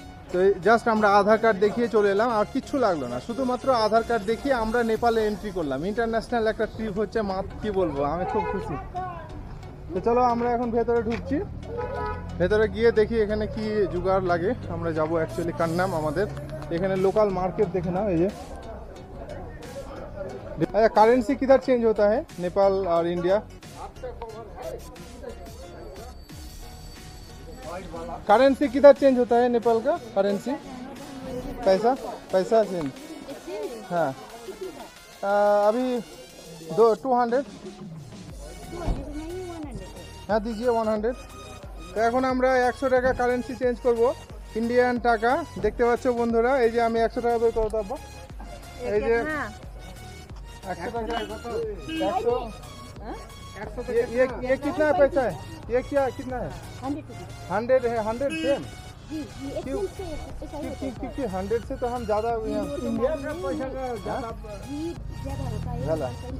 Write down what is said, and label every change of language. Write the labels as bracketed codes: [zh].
[bn] তো জাস্ট আমরা আধার কার্ড দেখিয়ে চলে এলাম, আর কিচ্ছু লাগলো না, শুধুমাত্র আধার কার্ড দেখিয়ে আমরা নেপালে এন্ট্রি করলাম। ইন্টারন্যাশনাল একটা ট্রিপ হচ্ছে, কি বলবো, আমি খুব খুশি। তো চলো আমরা এখন ভেতরে ঢুকছি, ভেতরে গিয়ে দেখি এখানে কি জোগাড় লাগে। আমরা যাব অ্যাকচুয়ালি কান্নাম, আমাদের এখানে লোকাল [hi] मार्केट देखे ना। ये अच्छा, करेंसी किधर चेंज होता है नेपाल और इंडिया? करेंसी किधर चेंज होता है नेपाल का करेंसी? पैसा पैसा चेंज? हाँ, अभी 200। हाँ दीजिए 100। [bn] তো এখন আমরা 100 টাকা কারেন্সি চেঞ্জ করব, ইন্ডিয়ান টাকা। দেখতে পাচ্ছ বন্ধুরা, এই যে আমি 100 টাকা বের করে দেবো। এই যে 100 টাকা, [hi] 100 ये कितना पैसा है? ये क्या कितना है? 100 है। 100 सेम क्यों? क्योंकि 100 से तो हम ज़्यादा इंडिया का पैसा ज़्यादा होता है।